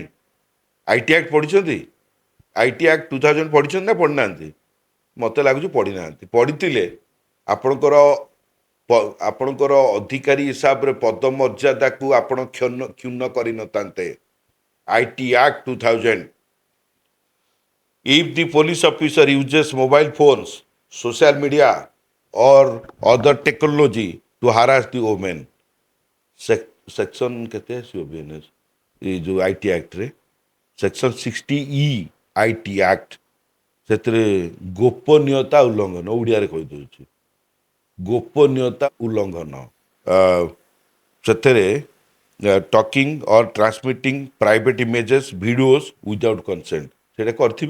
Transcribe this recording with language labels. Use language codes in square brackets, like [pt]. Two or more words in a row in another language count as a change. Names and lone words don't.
[or] IT ଆକ୍ଟ ପଢ଼ିଛନ୍ତି? IT ଆକ୍ଟ 2000 ପଢ଼ିଛନ୍ତି ନା ପଢ଼ିନାହାନ୍ତି? ମୋତେ ଲାଗୁଛି ପଢ଼ିନାହାନ୍ତି। ପଢ଼ିଥିଲେ ଆପଣଙ୍କର ଆପଣଙ୍କର ଅଧିକାରୀ ହିସାବରେ ପଦମର୍ଯ୍ୟାଦାକୁ ଆପଣ କ୍ଷୁଣ୍ଣ କରିନଥାନ୍ତେ। IT ଆକ୍ଟ 2000, [en] if the police officer uses mobile phones, social media or other technology to harass the women, [or] ସେକ୍ସନ୍ କେତେ ଆସିବ BNS ଏଇ ଯେଉଁ IT ଆକ୍ଟରେ ସେକ୍ସନ୍ 60E IT ଆକ୍ଟ, ସେଥିରେ ଗୋପନୀୟତା ଉଲ୍ଲଂଘନ, ଓଡ଼ିଆରେ କହିଦେଉଛି ଗୋପନୀୟତା ଉଲ୍ଲଂଘନ। [en] ସେଥିରେ taking or transmitting private images videos without consent, [or] ସେଇଟା କରିଥିବେ।